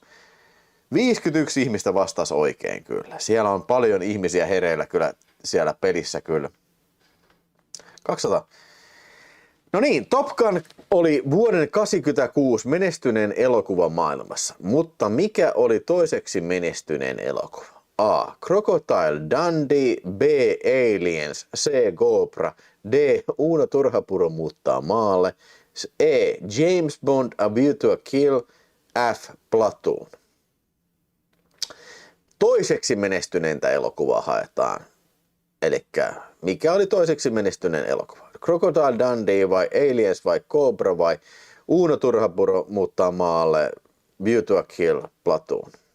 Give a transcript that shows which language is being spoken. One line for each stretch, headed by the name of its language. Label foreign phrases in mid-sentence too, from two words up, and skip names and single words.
Finnish: 51 ihmistä vastasi oikein kyllä. Siellä on paljon ihmisiä hereillä kyllä siellä pelissä kyllä. 200. No niin, Top Gun oli vuoden 1986 menestyneen elokuva maailmassa, mutta mikä oli toiseksi menestyneen elokuva? A. Crocodile Dundee, B. Aliens, C. Cobra, D. Uno Turhapuro muuttaa maalle, E. James Bond, A View to a Kill, F. Platoon. Toiseksi menestyneintä elokuvaa haetaan. Elikkä mikä oli toiseksi menestyneen elokuva? Crocodile Dundee vai Aliens vai Cobra vai Uno Turhapuro muuttaa maalle, View to a Kill, Platoon.